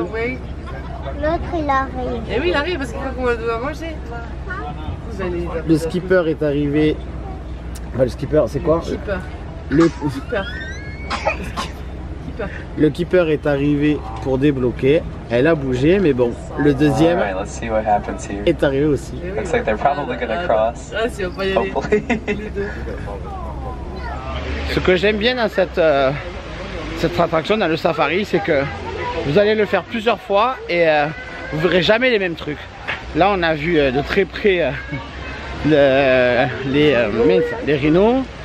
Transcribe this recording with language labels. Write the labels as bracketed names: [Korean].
[French] L'autre, il arrive. Et oui, il arrive parce qu'il faut qu'on le doit manger. Vous allez. Le skipper est arrivé. Enfin, le skipper, c'est quoi? Keeper. Le... Keeper. Le keeper est arrivé pour débloquer. Elle a bougé, mais bon, le deuxième [English] Alright, let's see what happens here. [French] est arrivé aussi. [English] Looks like they're probably gonna cross. [French] Ah, si on va pas y aller. [English] Hopefully. [French] Les deux. Ce que j'aime bien dans cette attraction, dans le safari, c'est que vous allez le faire plusieurs fois et vous verrez jamais les mêmes trucs. Là, on a vu de très près les rhinos.